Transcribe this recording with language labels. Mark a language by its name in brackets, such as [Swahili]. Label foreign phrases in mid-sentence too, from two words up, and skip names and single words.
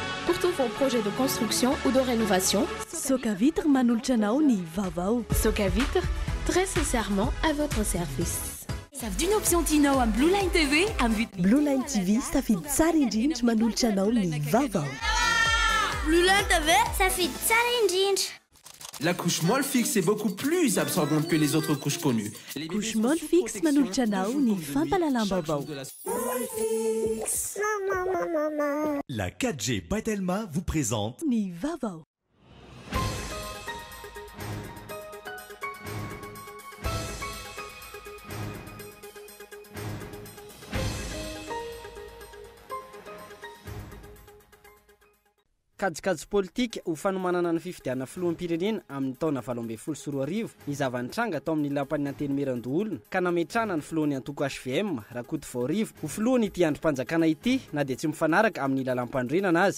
[French] pour tous vos projets de construction ou de rénovation. [Malagasy] Soka Vitre manolotra anao ny vaovao. [French] Soka Vitre, très sincèrement à votre service. Savent d'une option Tino à Blue Line TV [Malagasy] Blue Line TV safidy tsara indrindra manolotra anao ny vaovao. Blue Line TV safidy tsara indrindra. [French] La couche molle fixe est beaucoup plus absorbante que les autres couches connues. [Malagasy] Couche molle fixe manolotra anao ny fampalalam-baovao. [French] La 4G Batelma vous présente [Malagasy] ny vaovao. Kajikajy politika ho fanomanana ny fifidianana filoham-pirenena amin'ny taona 2024 ny zava-nitranga tao amin'ny lapan'ny antenimieran-doolona ka nametrana ny filohan'ny antoko HVM Rakotovarivo ho filohany ity androm-panjakana ity na dia tsy mifanaraka amin'ny lalam-pandrenana azy.